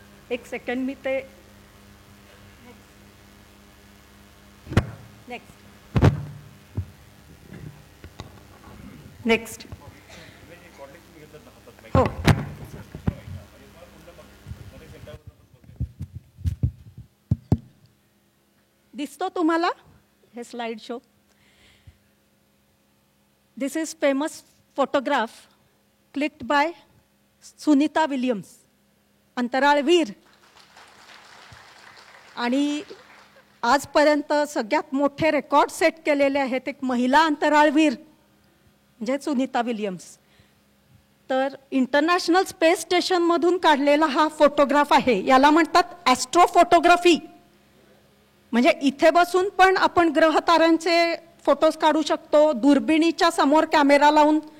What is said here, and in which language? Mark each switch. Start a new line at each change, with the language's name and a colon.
Marathi: एक सेकंड, मी ते नेक्स्ट हो. दिसतो तुम्हाला हे slide show?
English: This is famous photograph clicked by Sunita Williams, अंतराळवीर.
Marathi: आणि आजपर्यंत सगळ्यात मोठे रेकॉर्ड सेट केलेले आहेत एक महिला अंतराळवीर म्हणजे सुनीता विलियम्स. तर इंटरनॅशनल स्पेस स्टेशनमधून काढलेला हा फोटोग्राफ आहे. याला म्हणतात ॲस्ट्रोफोटोग्राफी. म्हणजे इथे बसून पण आपण ग्रहताऱ्यांचे फोटोज काढू शकतो, दुर्बिणीच्या समोर कॅमेरा लावून.